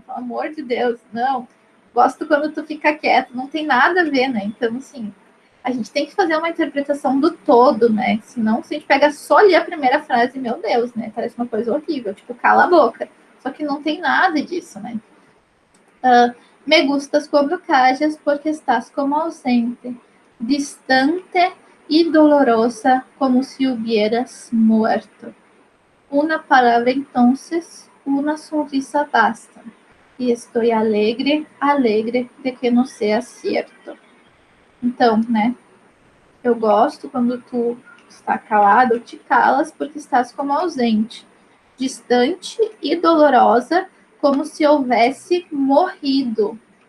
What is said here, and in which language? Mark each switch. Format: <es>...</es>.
<pt>Pelo amor de Deus, não. Gosto quando tu fica quieto, não tem nada a ver, né? Então, assim, a gente tem que fazer uma interpretação do todo, né? Senão, se a gente pega só ali a primeira frase, meu Deus, né? Parece uma coisa horrível, tipo, cala a boca. Só que não tem nada disso, né?</pt> <es>Me gustas cuando callas porque estás como ausente, distante y dolorosa como si hubieras muerto. Una palabra entonces, una sonrisa basta.</es> <pt>E estou alegre, alegre de que não seja certo. Então, né? Eu gosto quando tu está calado ou te calas porque estás como ausente, distante e dolorosa como se houvesse morrido.</pt>